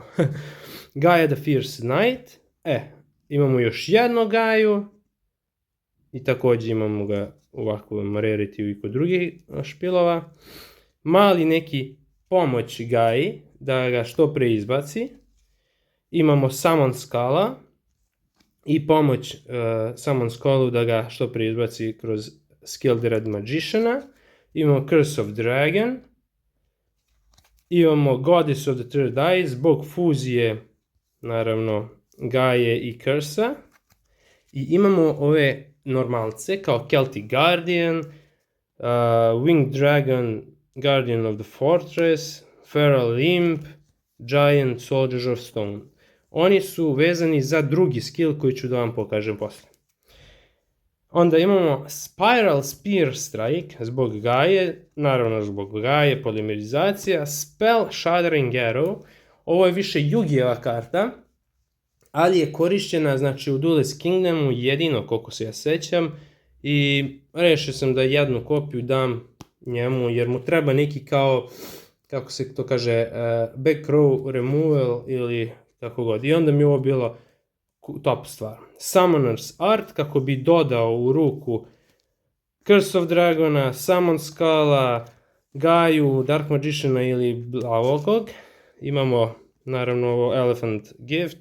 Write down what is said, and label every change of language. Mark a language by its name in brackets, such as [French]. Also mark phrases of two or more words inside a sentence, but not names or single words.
[Serbian] Gaia the Fierce Knight, imamo još jednog Gaju i također imamo ga u ovakvom rarity i kod drugih špilova. Mali neki pomoć Gaji da ga što pre izbaci. Imamo Summon Scala i pomoć Summon Scalu da ga što pre izbaci kroz Skilled Red Magiciana. Imamo Curse of Dragon. Imamo Goddess of the Third Eye zbog fuzije, naravno, Gaje i Curse-a. I imamo ove normalce kao Celtic Guardian, Winged Dragon, Guardian of the Fortress, Feral Imp, Giant Soldiers of Stone. Oni su vezani za drugi skill koji ću da vam pokažem posle. Onda imamo Spiral Spear Strike zbog Gaje, naravno zbog Gaje, polimerizacija, Spell Shattering Arrow, ovo je više Yugijeva karta, ali je korišćena znači u Duelist Kingdomu jedino koliko se ja sećam i rešio sam da jednu kopiju dam njemu jer mu treba neki kao, kako se to kaže, [English] back row removal [Serbian] ili tako god. I onda mi je ovo bilo top stvar. Summoner's Art kako bi dodao u ruku Curse of Dragona, Summon Scala, Gaju, Dark Magiciana ili Blavokog. Imamo naravno ovo Elephant Gift.